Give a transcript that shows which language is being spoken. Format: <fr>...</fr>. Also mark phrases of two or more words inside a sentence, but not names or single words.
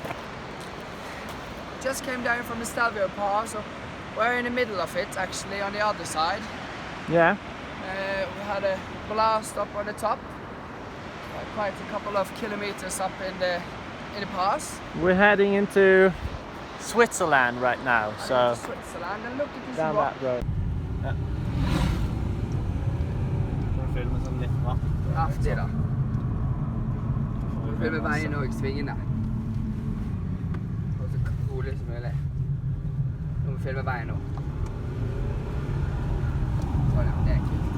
<en>Just came down from the Stelvio Pass, so we're in the middle of it, actually, on the other side. Yeah. We had a blast up on the top, quite a couple of kilometers up in the pass. We're heading into Switzerland right now, so Switzerland, and look at this down rock. that road. Yeah.</en> <no>Kraftig da. Vi filmer veien og svingene. Og så rolig som mulig. Nå må vi filme veien nå. Sånn ja, det er kult.</no>